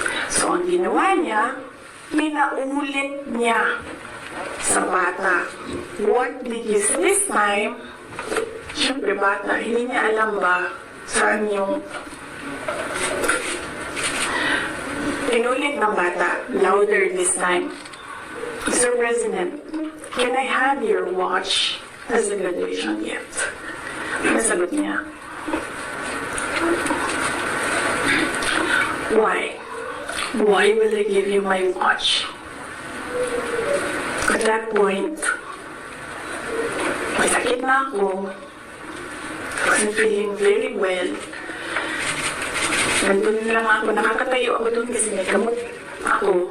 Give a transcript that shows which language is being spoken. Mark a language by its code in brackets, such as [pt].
[tl] So ang ginawa niya, pinaulit niya sa bata. [en] What did you say this time? [tl] Siyempre bata, hindi niya alam ba saan yung pinulit ng bata. [en] Louder this time. Mr. President, can I have your watch as a graduation gift? [tl] Nasagot niya. [en] Why? Why will I give you my watch? At that point, [tl] may sakit na ako. [en] I wasn't feeling very well. [tl] Nandun lang ako, nakakatayo ako dun kasi may gamot ako.